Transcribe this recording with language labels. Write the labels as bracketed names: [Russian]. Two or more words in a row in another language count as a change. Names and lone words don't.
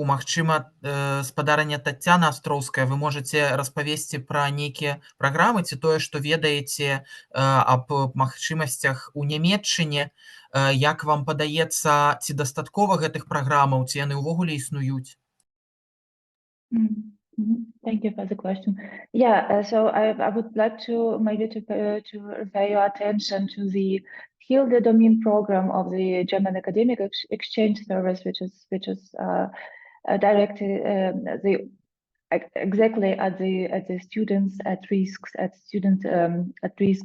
[Belarusian] Магчыма, спадарня Таtsiana Astrouskaya, вы можаце распавесці пра нейкія праграмы, ці тое, што ведаеце аб магчымасцях у Нямецчыне, як вам падаецца, ці дастаткова гэтых праграмаў, ці яны ўвогуле існуюць? [English] Thank you for the question. Yeah, so I would like to maybe to refer your attention to the Hilde Domin program of the German Academic Exchange Service, which is directed exactly at the students at risk, at risk.